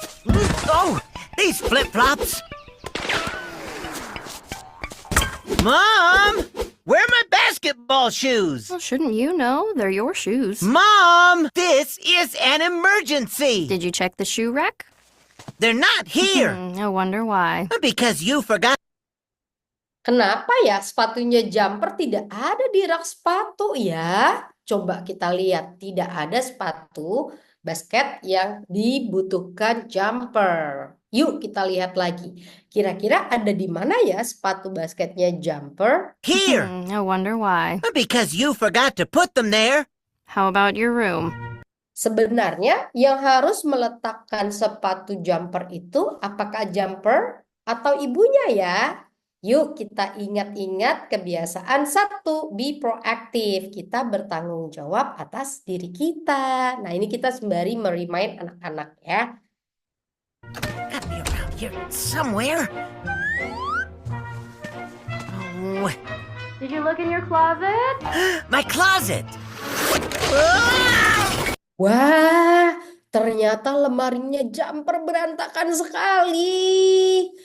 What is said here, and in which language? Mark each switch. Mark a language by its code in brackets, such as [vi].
[en] Oh, these flip-flops. Mom, where are my basketball shoes? Well, shouldn't you know? They're your shoes. Mom, this is an emergency. Did you check the shoe rack? They're not here. I wonder why. Because you forgot. [id] Kenapa ya sepatunya jumper tidak ada di rak sepatu ya? Coba kita lihat, tidak ada sepatu basket yang dibutuhkan jumper. Yuk kita lihat lagi. Kira-kira ada di mana ya sepatu basketnya jumper? [en] Here! I wonder why. Because you forgot to put them there. How about your room? [id] Sebenarnya yang harus meletakkan sepatu jumper itu apakah jumper atau ibunya ya? Yuk kita ingat-ingat kebiasaan 1, [en] be proaktif. [id] Kita bertanggung jawab atas diri kita. Nah ini kita sembari meremind anak-anak ya. [en] Gotta be around here somewhere. Oh, Did you look in your closet? my closet. [id] Wah, ternyata lemarinya jumper berantakan sekali.